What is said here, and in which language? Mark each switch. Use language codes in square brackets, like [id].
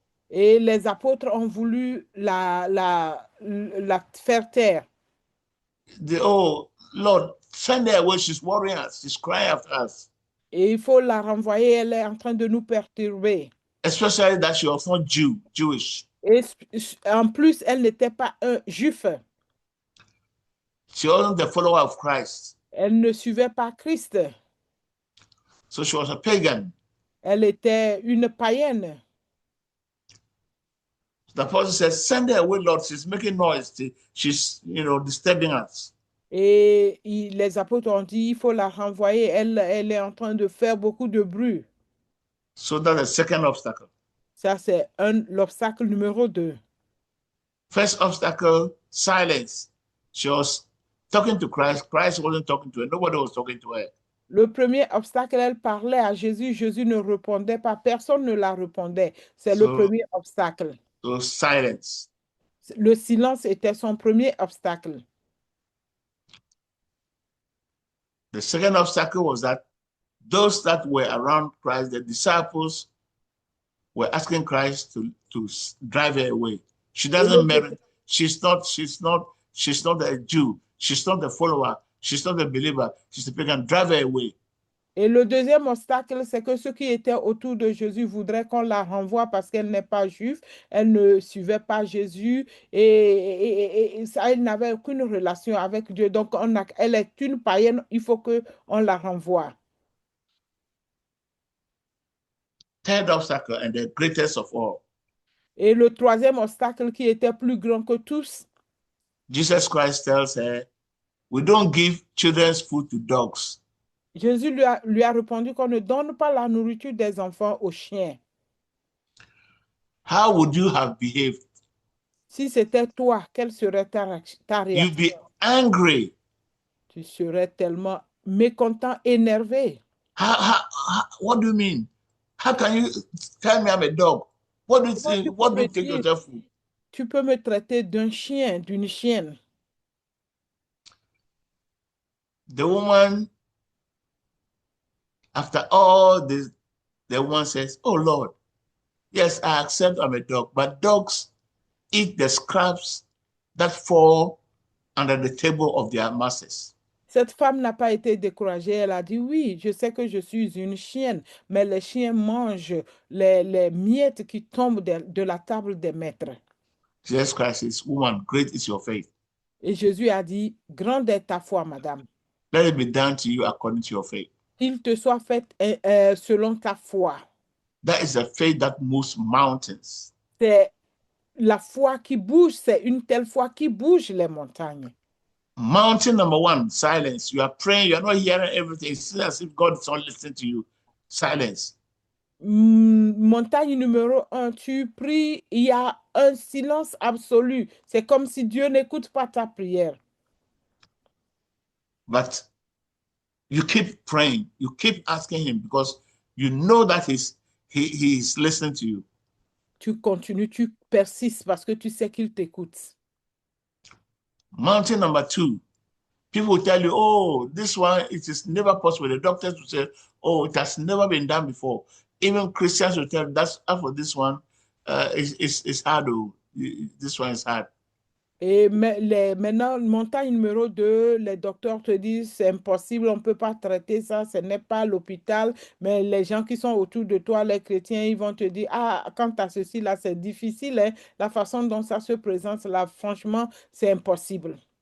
[fr] Et les apôtres ont voulu la faire taire. [en] Oh, Lord, send her away. She's worrying us. She's crying after us. [fr] Et il faut la renvoyer, elle est en train de nous perturber. [en] Especially that she was not Jewish. [fr] Et en plus, elle n'était pas un juif. [en] She wasn't the follower of Christ. [fr] Elle ne suivait pas Christ. [en] So she was a pagan. [fr] Elle était une païenne. [en] The apostle says, send her away, Lord. She's making noise. She's, disturbing us. [fr] Et les apôtres ont dit, il faut la renvoyer. Elle est en train de faire beaucoup de bruit. [en] So that's the second obstacle. [fr] Ça, c'est l'obstacle numéro 2. [en] First obstacle, silence. She was talking to Christ. Christ wasn't talking to her. Nobody was talking to her. [fr] Le premier obstacle, elle parlait à Jésus. Jésus ne répondait pas. Personne ne la répondait. C'est le premier obstacle. [en] So silence. [fr] Le silence était son premier obstacle. [en] The second obstacle was that those that were around Christ, the disciples, were asking Christ to drive her away. She doesn't merit. She's not a Jew. She's not a follower. She's not a believer. She's a pagan. Drive her away. [fr] Et le deuxième obstacle, c'est que ceux qui étaient autour de Jésus voudraient qu'on la renvoie parce qu'elle n'est pas juive, elle ne suivait pas Jésus et elle n'avait aucune relation avec Dieu. Donc, elle est une païenne, il faut qu'on la renvoie. [en] Third obstacle and the greatest of all. [fr] Et le troisième obstacle qui était plus grand que tous, [en] Jesus Christ tells her, we don't give children's food to dogs. [fr] Jésus lui a répondu qu'on ne donne pas la nourriture des enfants aux chiens. [en] How would you have behaved? [fr] Si c'était toi, quelle serait ta réaction? [en] You'd be angry. [fr] Tu serais tellement mécontent, énervé. [en] What do you mean? How can you tell me I'm a dog? What do you think? What do you take yourself for? [fr] Tu peux me traiter d'un chien, d'une chienne. [en] The woman, after all this, the woman says, oh Lord, yes, I accept I'm a dog, but dogs eat the scraps that fall under the table of their masters. [fr] Cette femme n'a pas été découragée. Elle a dit, oui, je sais que je suis une chienne, mais les chiens mangent les miettes qui tombent de la table des maîtres. [en] Jesus Christ says, woman, great is your faith. [fr] Et Jésus a dit, grande est ta foi, madame. [en] Let it be done to you according to your faith. [fr] Qu'il te soit fait selon ta foi. [en] That is a faith that moves mountains. [fr] C'est la foi qui bouge, c'est une telle foi qui bouge les montagnes. [en] Mountain number one, silence. You are praying, you are not hearing everything. It's as if God is not listening to you. Silence. [fr] Montagne numéro 1, tu pries, il y a un silence absolu. C'est comme si Dieu n'écoute pas ta prière. [en] But you keep praying, you keep asking him because you know that he is listening to you. [fr] Tu continues, tu persistes parce que tu sais qu'il t'écoute. [en] Mountain number 2, people will tell you, oh, this one, it is never possible. The doctors will say, oh, it has never been done before. Even Christians will tell you, that's for this one, it's hard. This one is hard. [fr] Et maintenant, montagne numéro 2, les docteurs te disent c'est impossible, on ne peut pas traiter ça, ce n'est pas l'hôpital. Mais les gens qui sont autour de toi, les chrétiens, ils vont te dire, ah, quant à ceci, là, c'est difficile. Hein? La façon dont ça se présente, là, franchement, c'est impossible.